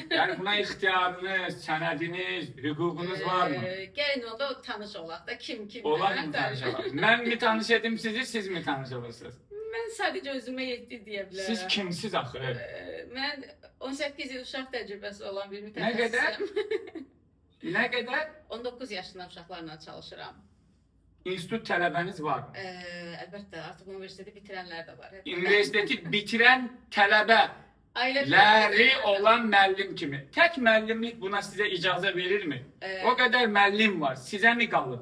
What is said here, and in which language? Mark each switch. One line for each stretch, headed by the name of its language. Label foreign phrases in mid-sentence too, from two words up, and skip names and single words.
Azerbaijani: Yani buna ixtiyarınız, sənədiniz, hüququnuz var mı? Gəlin onda tanış olaq da kim kim.
Turkish: Olan mı tanışalım? Ben mi tanış edim sizi, siz mi tanışalırsınız?
Azerbaijani: Mən sadəcə özümə yetdi deyə bilərəm. Siz kimsiz axı? Mən 18 il uşaq təcrübəsi olan bir
Turkish: Ne
Azerbaijani: mütəxəssisəm.
Turkish: kadar? Ne kadar?
Azerbaijani: 19 yaşında uşaqlarla çalışıram. İnstitut tələbəniz var mı? Əlbəttə, artıq universiteti bitirənlər də var.
Turkish: Üniversiteti bitiren tələbələri
Azerbaijani: Ailə olan müəllim kimi.
Turkish: Tek müəllimlik buna size icazə verir mi? O kadar müəllim var. Size mi qalıb?